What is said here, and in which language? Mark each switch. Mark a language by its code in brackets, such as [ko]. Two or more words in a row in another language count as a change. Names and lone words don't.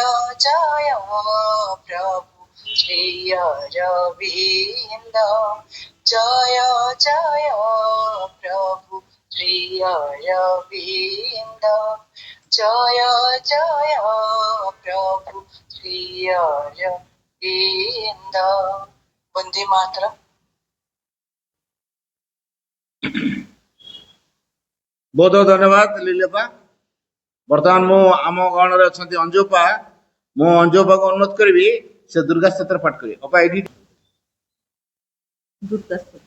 [bn] জয় প্রভু শ্রী অরবিন্দ জয় জয় প্রভু শ্রী অরবিন্দ জয় জয় প্রভু শ্রী অরবিন্দ বন্দে মাতরম। [or] ବହୁତ ବହୁତ ଧନ୍ୟବାଦ ଲିଲେପା। ବର୍ତ୍ତମାନ ମୁଁ ଆମ ଗଣରେ ଅଛନ୍ତି ଅଞ୍ଜୁପା। ମୁଁ ଅଞ୍ଜୁପାକୁ ଅନୁରୋଧ କରିବି ସେ ଦୁର୍ଗା ସ୍ତୋତ୍ର ପାଠ କରିବେ। ଅପା ଏଇଠି ଦୁର୍ଗା ସ୍ତୋତ୍ର।